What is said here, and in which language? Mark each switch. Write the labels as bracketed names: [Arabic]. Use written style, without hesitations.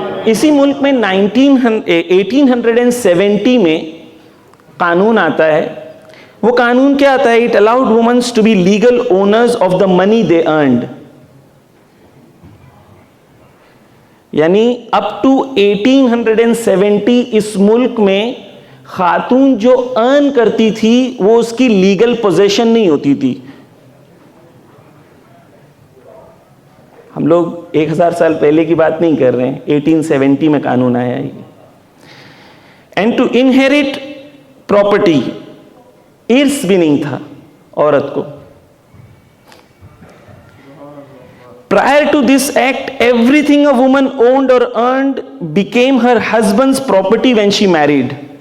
[Urdu] اسی ملک میں 1870 میں قانون آتا ہے. وہ قانون کیا آتا ہے؟ [English] It allowed women to be legal owners of the money they earned. [Urdu] یعنی اپ ٹو 1870 اس ملک میں خاتون جو ارن کرتی تھی وہ اس کی لیگل پوزیشن نہیں ہوتی تھی. ہم لوگ 1000 سال پہلے کی بات نہیں کر رہے ہیں، 1870 میں قانون آیا ہے. [English] and to inherit property, [Urdu] ارث بھی نہیں تھا عورت کو. [English] Prior to this act, everything a woman owned or earned became her husband's property when she married.